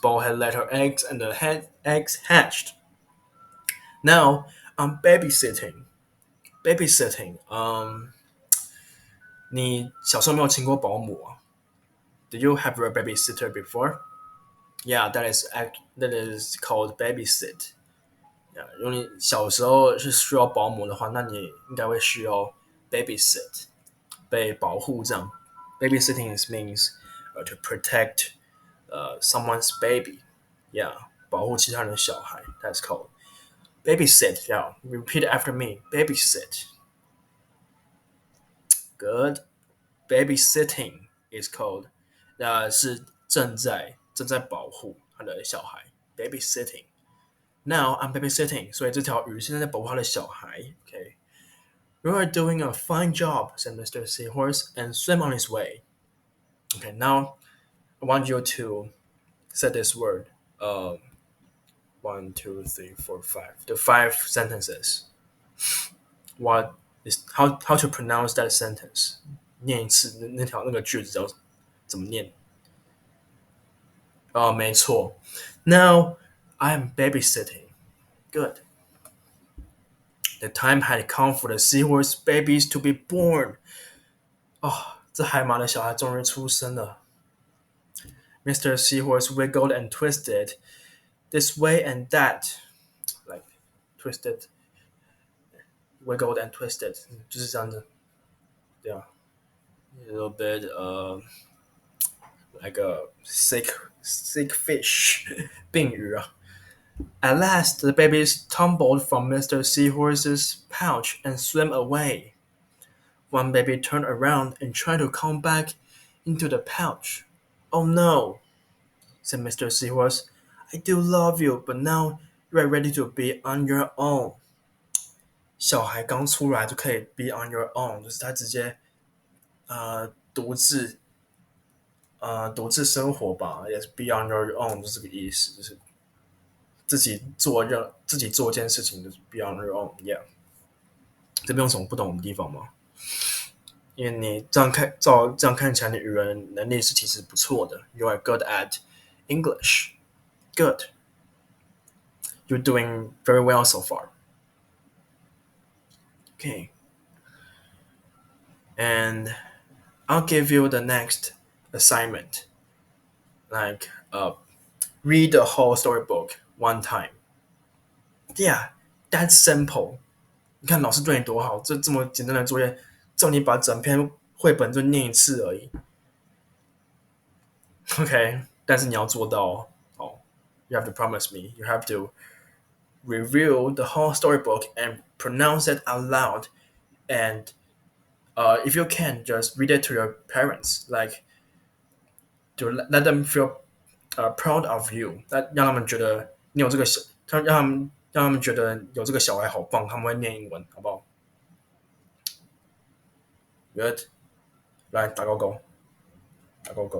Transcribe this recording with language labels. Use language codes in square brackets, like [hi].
[en] Ballhead laid her eggs and the eggs hatched. Now I'm babysitting. Babysitting. [zh] 你小时候没有请过保姆啊 [en] Did you have a babysitter before? Yeah, that is called babysit. [zh] Yeah, 如果你小时候是需要保姆的话，那你应该会需要 babysit 被保护这样。 [en] Babysitting means to protect someone's baby. [zh] Yeah, 保护其他人的小孩。 [en] That's called babysit. Yeah, repeat after me. Babysit. Good. Babysitting is called. [zh] 是正在保护他的小孩。 [en] Babysitting. Now I'm babysitting. [zh] 所以这条鱼现在在保护他的小孩。 [en] Okay. You are doing a fine job, said Mr. Seahorse, and swam on his way. Okay, now I want you to say this word. One, two, three, four, five. The five sentences. What is how to pronounce that sentence? [zh] 念一次那个句子叫怎么念？没错。 [en] Now I'm babysitting. Good. The time had come for the seahorse babies to be born. [zh] 这海马的小孩终于出生了。 [en] Mr. Seahorse wiggled and twisted this way and that, like twisted, wiggled and twisted， [zh] 就是这样子。 [en] Yeah, a little bit like a sick fish， [zh] 病鱼啊。 [en] At last, the babies tumbled from Mr. Seahorse's pouch and swam away. One baby turned around and tried to come back into the pouch. Oh no, said Mr. Seahorse. I do love you, but now you are ready to be on your own. [zh] 小孩刚出来就可以 [en] be on your own， [zh] 就是他直接独自生活吧，也是 be on your own 就是这个意思，就是自己做一件事情就是 be on your own，yeah。这边有什么不懂的地方吗？因为你这样看起来，你语文能力是其实不错的。 [en] You are good at English. Good. You're doing very well so far. Okay. And I'll give you the next assignment. Like, read the whole storybook one time. Yeah, that's simple. [zh] 你看老师对你多好，这么简单的作业，叫你把整篇绘本就念一次而已。 [en] OK， [zh] 但是你要做到哦。 [en] You have to promise me. You have to review the whole storybook and pronounce it out loud. And if you can, just read it to your parents, like to let them feel proud of you. [zh] 让他们觉得你有这个小，让他们觉得有这个小孩好棒，他们会念英文，好不好？ [en] Good， [zh] 来打勾勾，打勾勾。